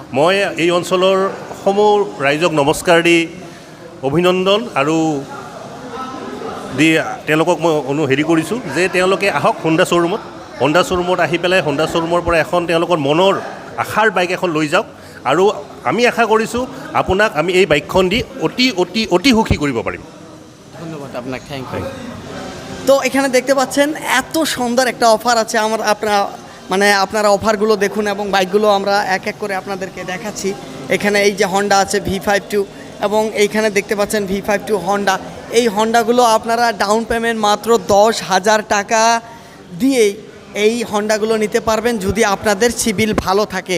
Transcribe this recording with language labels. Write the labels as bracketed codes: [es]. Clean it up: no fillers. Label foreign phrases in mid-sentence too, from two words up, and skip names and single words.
[as] মই এই অঞ্চলৰ সমূহ ৰাইজক নমস্কাৰ দি অভিনন্দন আৰু দি তেওঁলোকক মই হেৰি কৰিছোঁ যে তেওঁলোকে আহক হোণ্ডা শ্ব'ৰুমত। হোণ্ডা শ্ব'ৰুমত আহি পেলাই হোণ্ডা শ্ব'ৰুমৰ পৰা এখন তেওঁলোকৰ মনৰ আশাৰ বাইক এখন লৈ যাওক। আৰু আমি আশা কৰিছোঁ আপোনাক আমি এই বাইকখন দি অতি অতি অতি সুখী কৰিব পাৰিম। [bn] ধন্যবাদ আপনাকে, [en] thank you. [bn] তো এখানে দেখতে পাচ্ছেন এত সুন্দর একটা অফার আছে। আপনারা অফারগুলো দেখুন এবং বাইকগুলো আমরা এক এক করে আপনাদেরকে দেখাচ্ছি। এখানে এই যে হন্ডা আছে V52 এবং এইখানে দেখতে পাচ্ছেন V52 হন্ডা। এই হন্ডাগুলো আপনারা [en] down payment [bn] মাত্র 10,000 টাকা দিয়েই এই হন্ডাগুলো নিতে পারবেন যদি আপনাদের সিভিল ভালো থাকে।